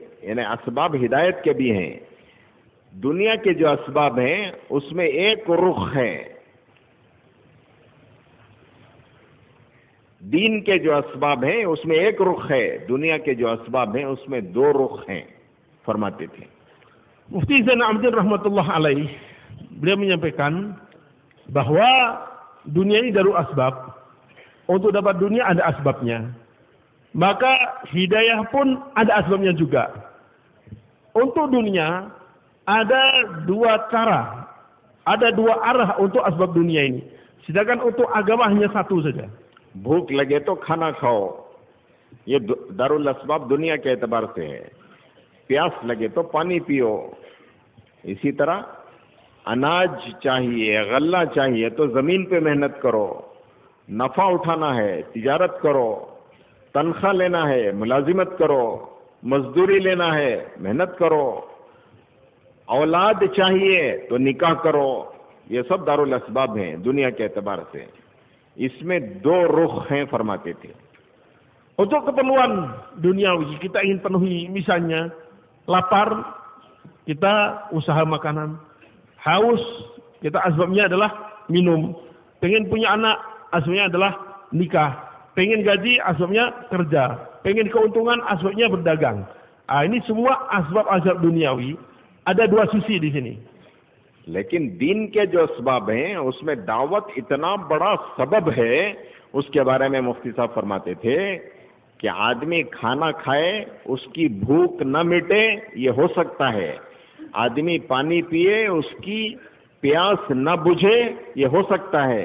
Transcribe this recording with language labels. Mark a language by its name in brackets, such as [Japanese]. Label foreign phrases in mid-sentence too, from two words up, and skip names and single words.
[Hindi] यानी असबाब हिदायत के भी हैं. दुनिया के जो असबाब हैं उसमें एक रुख है, दीन के जो असबाब हैं उसमें एक रुख है, दुनिया के जो असबाब हैं उसमें 2 रुख हैं, फरमाते थे. [Indonesian] Mufti Zainal Abidin [Arabic] رحمة الله عليه, [Indonesian] beliau menyampaikan bahwa dunia ini [Arabic] دار الأسباب. [Indonesian] Untuk dapat dunia ada asbabnya. Maka hidayah pun ada asbabnya juga. Untuk dunia ada 2 cara, ada 2 arah untuk asbab dunia ini. Sedangkan untuk agama hanya 1 saja. [Hindi] भूख लगे तो खाना खाओ, ये [Arabic] دار الأسباب [Hindi] दुनिया के एतबार से है. प्यास लगे तो पानी पियो. इसी तरह अनाज चाहिए, गल्ला चाहिए तो जमीन पे मेहनत करो. नफा उठाना है, तिजारत करो. तनख्वाह लेना है, मुलाजिमत करो. मजदूरी लेना है, मेहनत करो. औलाद चाहिए तो निकाह करो. ये सब [Arabic] دار الأسباب [Hindi] हैं दुनिया के एतबार से. इसमें 2 रुख हैं, फरमाते थे. [Indonesian] Untuk keperluan duniawi kita ingin penuhi, misalnya lapar, kita usaha makanan. Haus, kita asbabnya adalah minum. Pengen punya anak, asbabnya adalah nikah. Pengen gaji, asbabnya kerja. Pengen keuntungan, asbabnya berdagang. Ini semua asbab-asbab duniawi. Ada 2 sisi di sini. [Hindi] लेकिन दीन के जो असबाब हैं उसमें दावत इतना बड़ा सबब है. उसके बारे में मुफ्ती साहब फरमाते थे कि आदमी खाना खाए, उसकी भूख न मिटे, ये हो सकता है. आदमी पानी पिए, उसकी प्यास न बुझे, ये हो सकता है.